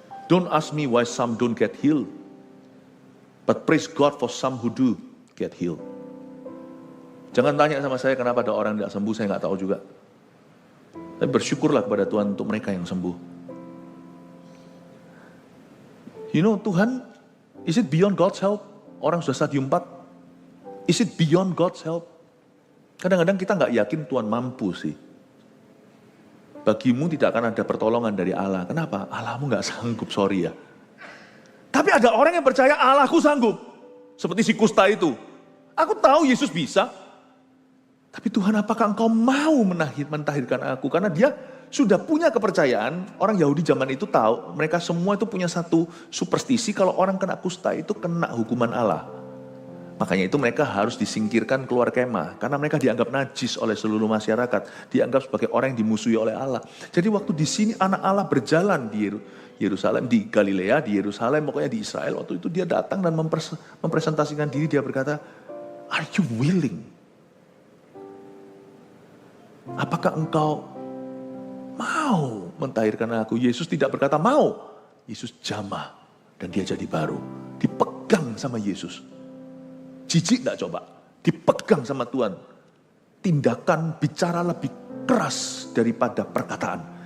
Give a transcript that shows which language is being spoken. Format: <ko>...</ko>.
<en>Don't ask me why some don't get healed, but praise God for some who do get healed.</en> <id>Jangan tanya sama saya kenapa ada orang yang tidak sembuh, saya nggak tahu juga. Tapi bersyukurlah kepada Tuhan untuk mereka yang sembuh.</id> <en>You know, Tuhan, is it beyond God's help?</en> <id>Orang sudah stadium 4.</id> <en>Is it beyond God's help?</en> <id>Kadang-kadang kita nggak yakin Tuhan mampu sih. Bagimu tidak akan ada pertolongan dari Allah. Kenapa? Allahmu nggak sanggup, sorry ya. Tapi ada orang yang percaya Allahku sanggup. Seperti si kusta itu. Aku tahu Yesus bisa. Tapi Tuhan, apakah engkau mau mentahirkan aku? Karena dia sudah punya kepercayaan. Orang Yahudi zaman itu tahu. Mereka semua itu punya satu superstisi. Kalau orang kena kusta itu kena hukuman Allah. Makanya itu mereka harus disingkirkan keluar kemah. Karena mereka dianggap najis oleh seluruh masyarakat. Dianggap sebagai orang yang dimusuhi oleh Allah. Jadi waktu di sini anak Allah berjalan di Yerusalem, di Galilea, di Yerusalem, pokoknya di Israel. Waktu itu dia datang dan mempresentasikan diri. Dia berkata,</id> <en>are you willing?</en> <id>Apakah engkau mau mentahirkan aku? Yesus tidak berkata mau. Yesus jamah dan dia jadi baru. Dipegang sama Yesus. Jijik gak coba? Dipegang sama Tuhan. Tindakan bicara lebih keras daripada perkataan.</id>